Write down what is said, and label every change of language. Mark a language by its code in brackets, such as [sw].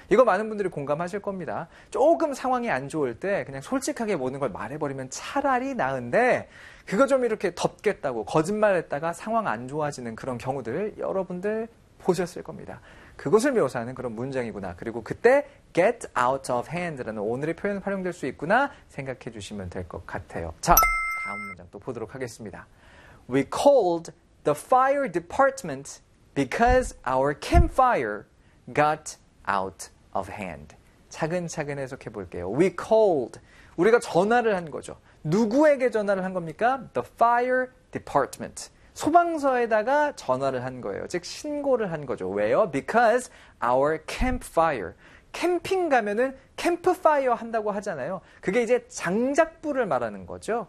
[ko] 이거 많은 분들이 공감하실 겁니다. 조금 상황이 안 좋을 때 그냥 솔직하게 모든 걸 말해버리면 차라리 나은데 그거 좀 이렇게 덮겠다고 거짓말했다가 상황 안 좋아지는 그런 경우들 여러분들 보셨을 겁니다. 그것을 묘사하는 그런 문장이구나. 그리고 그때 [en] get out of hand [ko] 라는 오늘의 표현 활용될 수 있구나 생각해 주시면 될 것 같아요. 자, 다음 문장 또 보도록 하겠습니다. [en] We called the fire department because our campfire got out of hand. [ko] 차근차근 해석해 볼게요. [en] We called. [ko] 우리가 전화를 한 거죠. 누구에게 전화를 한 겁니까? [en] The fire department. [ko] 소방서에다가 전화를 한 거예요. 즉 신고를 한 거죠. 왜요? [en] Because our campfire. [ko] 캠핑 가면은 캠프파이어 한다고 하잖아요. 그게 이제 장작불을 말하는 거죠.